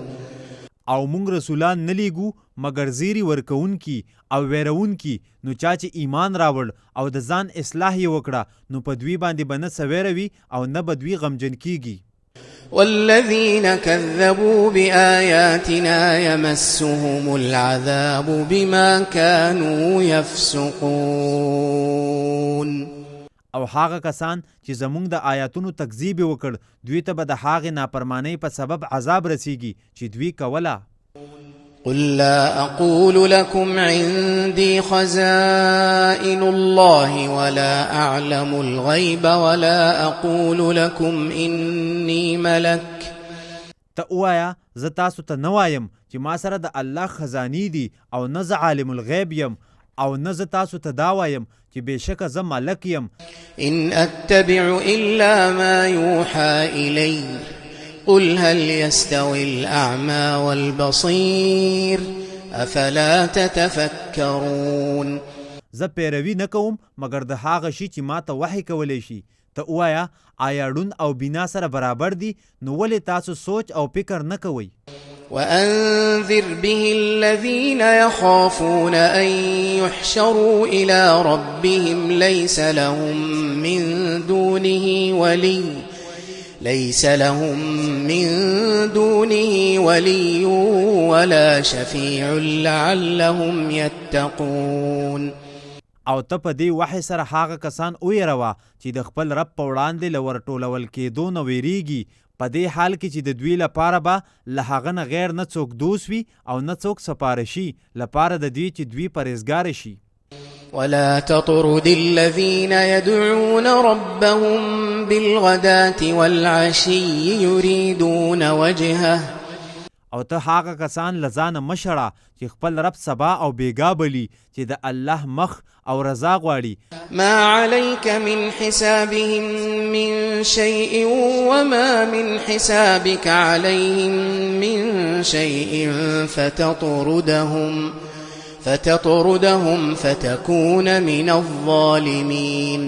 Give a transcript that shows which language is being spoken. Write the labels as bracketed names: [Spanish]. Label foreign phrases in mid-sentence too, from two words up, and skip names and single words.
[Pashto] او مونږ رسولان نه لیږو مگر زیری ورکوونکي او ویرونکي نو چا چې ایمان راوړ او د ځان اصلاح یې وکړه نو په دوی باندې به نه څه ویروي او نه به دوی غمجن کیږي. [Arabic] والذين كذبوا بآياتنا يمسهم العذاب بما كانوا يفسقون. [Pashto] او هغه کسان چې زمونږ د آیاتونو تکذیب وکړ دوی ته به د هغې نافرمانۍ په سبب عذاب رسیږي چې دوی کوله. [Arabic] قل لا أقول لكم عندي خزائن الله ولا أعلم الغيب ولا أقول لكم إني ملك. [Pashto] ته وایا زه تاسو ته نه وایم چې ما سره د الله خزانې دي او نه زه [Arabic] عالم الغیب [Pashto] یم او نه زه تاسو ته دا وایم چې بېشکه زه ملک یم. [Arabic] إن أتبع إلا ما يوحى إلي قل هل يستوي الأعمى والبصير أفلا تتفكرون. [Pashto] زه پیروي نه کوم مگر د هغه شي چې ما ته وحی کولی شي. ته وایا آیا ړوند او بینا سره برابر دي نو ولې تاسو سوچ او فکر نه کوئ. [Arabic] وأنذر به الذين يخافون أن يحشروا إلى ربهم ليس لهم من دونه ولي ولا شفيع لعلهم يتقون. [Pashto] او ته په دې وحی سره هغه کسان ویروه چې د خپل رب په وړاندې له ورټولول کېدو نه ویریږي په دې حال کې چې د دوی لپاره به له هغه نه غیر نه څوک دوست وي او نه څوک سپارشي لپاره د دوی چې دوی پرهیزګاره شي. [Arabic] ولا تطرد الذين يدعون ربهم بالغداة والعشي يريدون وجهه. [Pashto] او ته هغه کسان لزانه مشړه چې خپل رب سبا او بیګا بلی چې د الله مخ او رضا غواړي. [Arabic] ما عليك من حسابهم من شيء وما من حسابك عليهم من شيء فتطردهم فتكون من الظالمين.